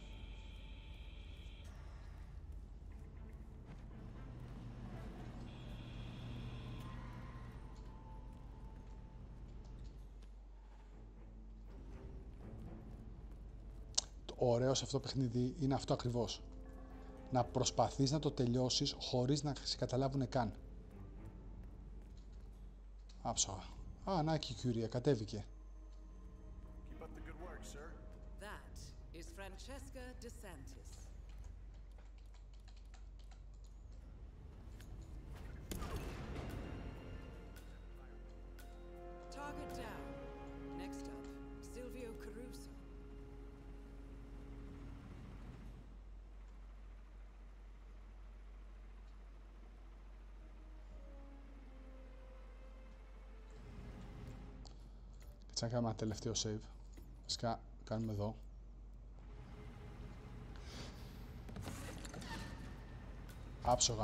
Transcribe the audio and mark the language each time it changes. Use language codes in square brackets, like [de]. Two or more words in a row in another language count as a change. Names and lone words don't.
[el] Το ωραίο σε αυτό το παιχνίδι είναι αυτό ακριβώς. Να προσπαθείς να το τελειώσεις χωρίς να σε καταλάβουνε καν. Άψογα. Α, να και η Κιουρία, κατέβηκε. [en] That is Francesca DeSantis. Target down. Next up, Silvio Caruso. [el] Έτσι να κάνουμε ένα τελευταίο save. Βασικά κάνουμε εδώ. Άψογα.